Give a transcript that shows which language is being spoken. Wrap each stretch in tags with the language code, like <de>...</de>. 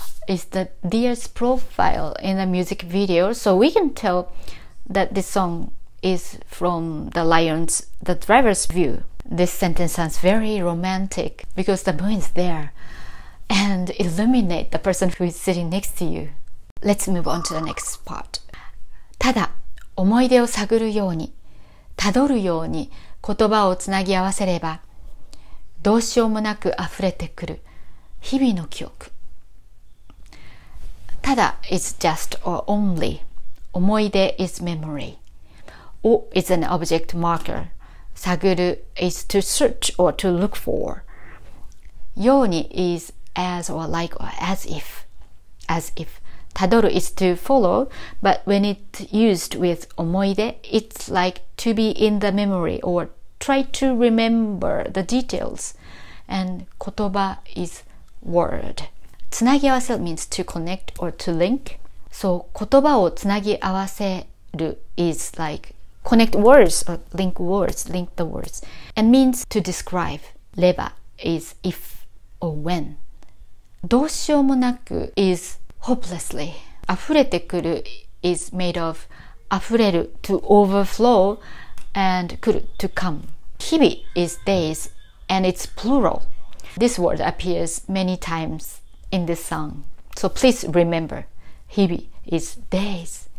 <en>is the deer's profile in the music video, so we can tell that this song is from the driver's view. This sentence sounds very romantic because the moon is there and illuminate the person who is sitting next to you. Let's move on to the next part.</en> <ja>ただ思い出を探るように、たどるように言葉をつなぎ合わせれば、どうしようもなく溢れてくる日々の記憶。</ja> <en>ただ is just or only. 思い出 is memory. お is an object marker. 探る is to search or to look for. ように is as or like or as if. As if. たどる is to follow, but when it's used with 思い出, it's like to be in the memory or try to remember the details. And 言葉 is word. つなぎ合わせ means to connect or to link. So 言葉をつなぎ合わせる is like connect words or link the words. And means to describe. れば is if or when. どうしようもなく is hopelessly. 溢れてくる is made of 溢れる to overflow and 来る to come. 日々 is days and it's plural. This word appears many times in this song. So please remember, 日々 is days.</en>